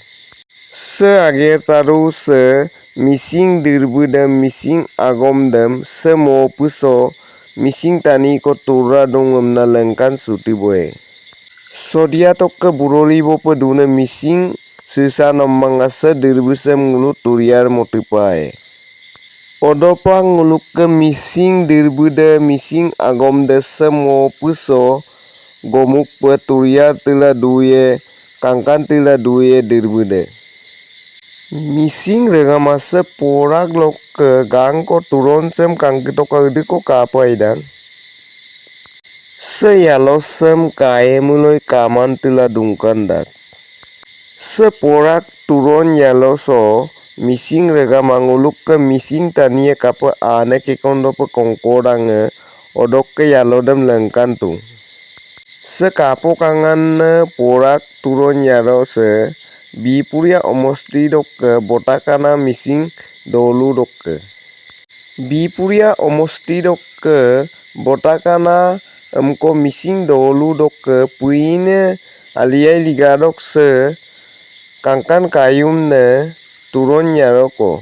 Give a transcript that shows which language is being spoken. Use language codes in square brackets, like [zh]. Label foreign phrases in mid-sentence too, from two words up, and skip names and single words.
[mrg] Se age taru se mising dirbudem mising agomdem se mopuso mising tani ko turra dongem na lengkan suti boy. Sodia tokke buroli bope dune mising sisa nomang ase dirbusem ngulu turiar motipai. Odopang nguluk ke mising dirbude mising agom desa mo puso gomuk pe turiar tila duye kangkan tila duye dirbude. Mising regamase porak lok ke gang ko turon sem kangkito kagdi ko kapaidang. Se yalosem kaemuloi kaman tila dungkandak. Se porak turon yaloso mising regamanguluk ke mising tania kapa ane kekondo pe kongkodange odok ke yalodem lengkantung. Se kapo kangan porak turon yalose bipuria omosti dokke botakana mising dolu dokke. Bipuria omosti dokke botakana emko mising dolu dokke puine aliai ligadok se kangkan kayum ne turon yaroko.